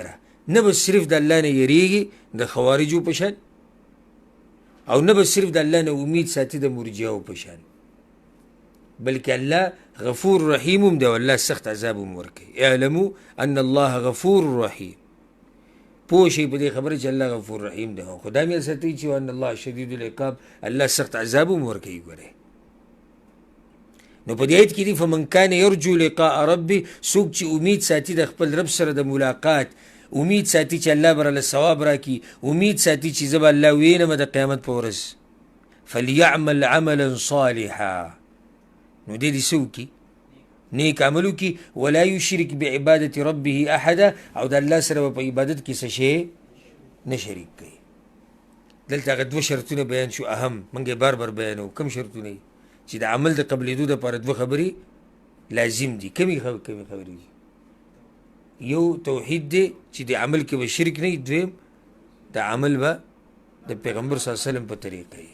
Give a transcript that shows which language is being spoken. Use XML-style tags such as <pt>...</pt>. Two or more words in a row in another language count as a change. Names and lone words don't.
<ps>نه به صرف د الله نه یېرېږي د خوارجو په شان، او نه به صرف د الله نه امید ساتي د مرجیاو په شان، بلکې الله</ps> <ar>غفور رحیم</ar> <ps>هم دی او الله سخت عذاب هم ورکوي.</ps> <ar>اعلموا ان الله غفور رحیم.</ar> <ps>پوه شئ په دې خبره چې الله</ps> <ar>غفور رحیم</ar> <ps>دی، خو دا مې ساتي چې</ps> <ar>ان الله شدید العقاب،</ar> <ps>الله سخت عذاب هم ورکوي. ګورئ نو په دې آیت کې دي</ps> <ar>فمن کان یرجو لقاء ربه،</ar> <ps>څوک چې امید ساتي د خپل رب سره د ملاقات، امید ساتي چې الله به راله ثواب راکړي، امید ساتي چې زه به الله وینم د قیامت په ورځ،</ps> <ar>فلیعمل عملا صالحا،</ar> <ps>نو دې دې څه وکړي؟ نیک عمل وکړي.</ps> <ar>ولا یشرک بعبادة ربه احدا،</ar> <ps>او د الله سره به په عبادت کې څه شی نه شریک کوي. دلته هغه دوه شرطونه بیان شو اهم، موږ یې بار بار بیانوو. کوم شرطونه دي؟ چې د عمل د قبلېدو دپاره دوه خبرې لازم دي. کومې خبرې دي؟ یو توحید دی چې د عمل کې به شرک نه وي، دویم د عمل به د پیغمبر</ps> <ar>صلی الله علیه وسلم</ar> <ps>په طریقه وي.</ps>